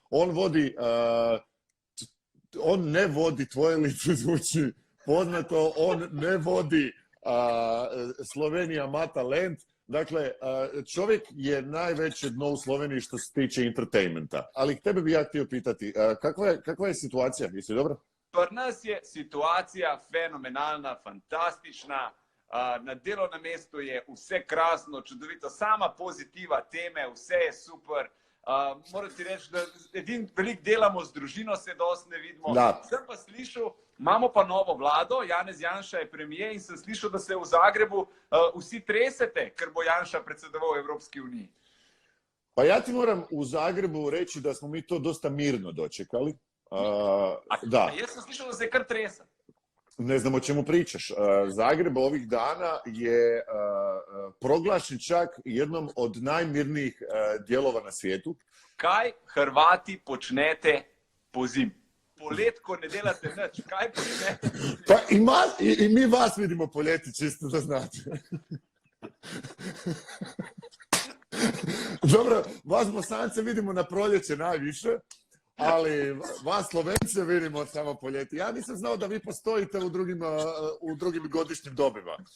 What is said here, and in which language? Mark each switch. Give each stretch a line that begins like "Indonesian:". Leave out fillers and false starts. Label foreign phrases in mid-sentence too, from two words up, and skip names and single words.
Bosnian: On ne vodi Tvoje lice zvuči poznato, on ne vodi Slovenija ma talent. Dakle, čovjek je najveće dno u Sloveniji što se tiče entertainmenta. Ali tebe bi ja htio pitati, kakva je situacija? Jesi dobro?
Slovenian: Pri nas je situacija fenomenalna, fantastična. Na delovnem mestu je vse krasno, čudovito, sama pozitiva teme, vse je super. Moram ti reči, da edin veliko delamo z družino, se dosti ne vidimo. Da. Sem pa slišal, imamo pa novo vlado, Janez Janša je premijer in sem slišal, da se v Zagrebu vsi tresete, ker bo Janša predsedoval Evropski uniji.
Croatian: Pa ja ti moram u Zagrebu reći da smo mi to dosta mirno dočekali. Da.
Slovenian: Jaz sem slišal, da se kar tresa.
Croatian: Ne znam o čemu pričaš. Zagreb ovih dana je proglašen čak jednom od najmirnijih dijelova na svijetu.
Slovenian: Kaj Hrvati počnete po zim? Polet, ko ne delate nič, kaj počnete?
Croatian: Pa i mi vas vidimo po ljeti, čisto da znate. Dobro, vas Bosance vidimo na proljeće najviše. Ali vas Slovence vidimo samo po ljeti. Ja nisam znao da vi postojite u drugim godišnjim dobima.